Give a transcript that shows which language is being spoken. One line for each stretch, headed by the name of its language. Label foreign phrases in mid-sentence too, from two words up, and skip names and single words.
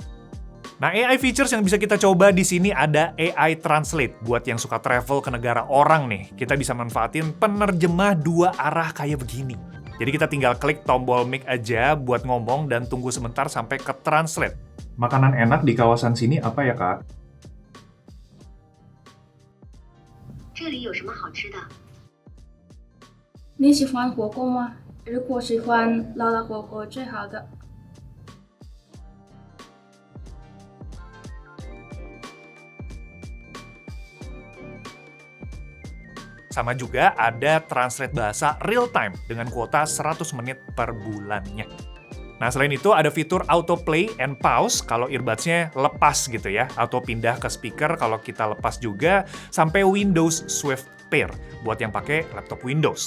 Indonesian: Nah,
English: AI features
Indonesian: yang bisa kita coba di sini ada AI Translate. Buat yang suka travel ke negara orang nih, kita bisa manfaatin penerjemah 2 arah kayak begini. Jadi kita tinggal klik tombol mic aja buat ngomong dan tunggu sebentar sampai ke translate. Makanan enak di kawasan sini apa ya, Kak?
Chinese: 这里有什么好吃的？你喜欢火锅吗？如果喜欢，麻辣火锅最好的。
Indonesian: Sama juga ada translate bahasa
English: real time
Indonesian: dengan kuota 100 menit per bulannya. Nah, selain itu ada fitur
English: autoplay and pause
Indonesian: kalau earbuds-nya lepas gitu ya, atau pindah ke speaker kalau kita lepas juga, sampai Windows Swift Pair buat yang pakai laptop Windows.